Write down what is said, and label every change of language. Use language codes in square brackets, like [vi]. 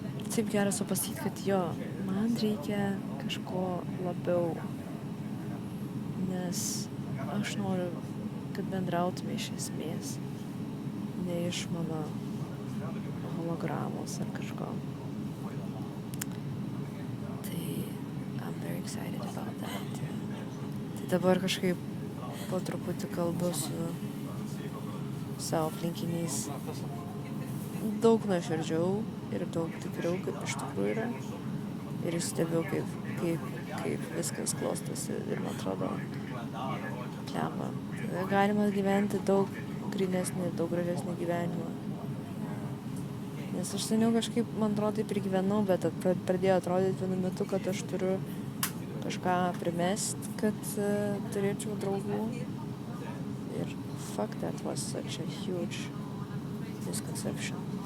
[lt] Taip gera supasakyti, kad man reikia kažko labiau, nes aš noriu, kad bendrautume iš esmės, ne iš mano hologramos ar kažko. [en] Tai I'm very excited about that. [lt] Tai dabar kažkaip po truputį kalbu su savo aplinkiniais daug nuoširdžiau ir daug tikriau, kaip iš tikrųjų yra. Ir stebiu, kaip viskas klostosi ir man atrodo, blemba. Galima gyventi daug grynesnį, daug gražesnį gyvenimą. Nes aš seniau kažkaip, man atrodo, taip ir gyvenau, bet pradėjo atrodyti vienu metu, kad aš turiu kažką primest, kad turėčiau draugų. [en] Ir fuck, that was such a huge misconception.